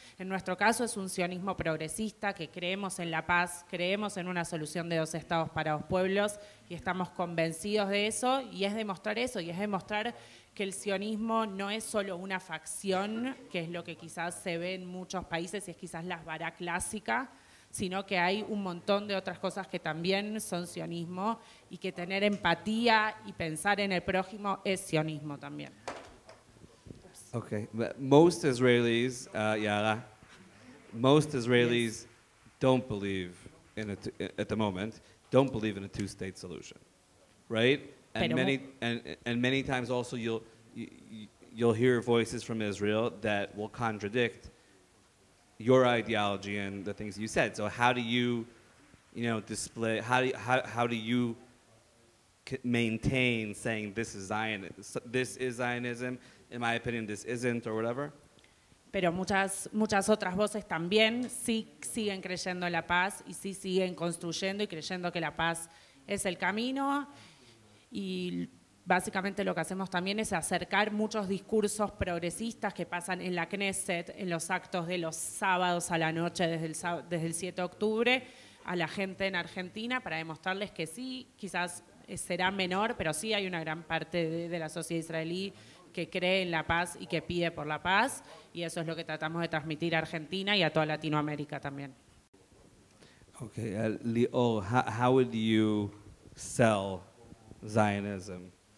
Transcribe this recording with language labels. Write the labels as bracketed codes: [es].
[es] En nuestro caso es un sionismo progresista, que creemos en la paz, creemos en una solución de 2 estados para 2 pueblos y estamos convencidos de eso, y es demostrar eso, y es demostrar que el sionismo no es solo una facción, que es lo que quizás se ve en muchos países y es quizás la vara clásica, sino que hay un montón de otras cosas que también son sionismo y que tener empatía y pensar en el prójimo es sionismo también. [en] Okay, but most Israelis, Yara, most Israelis don't believe in at the moment, don't believe in a 2-state solution, right? And many times also you'll hear voices from Israel that will contradict your ideology and the things you said. So how do you display? How do you maintain saying this is Zionism? In my opinion, this isn't, or whatever. [es] Pero muchas otras voces también sí siguen creyendo en la paz y sí siguen construyendo y creyendo que la paz es el camino. Y básicamente lo que hacemos también es acercar muchos discursos progresistas que pasan en la Knesset, en los actos de los sábados a la noche desde el 7 de octubre, a la gente en Argentina para demostrarles que sí, quizás será menor, pero sí hay una gran parte de la sociedad israelí que cree en la paz y que pide por la paz, y eso es lo que tratamos de transmitir a Argentina y a toda Latinoamérica también. [en] Okay, Lior, how would you sell Zionism?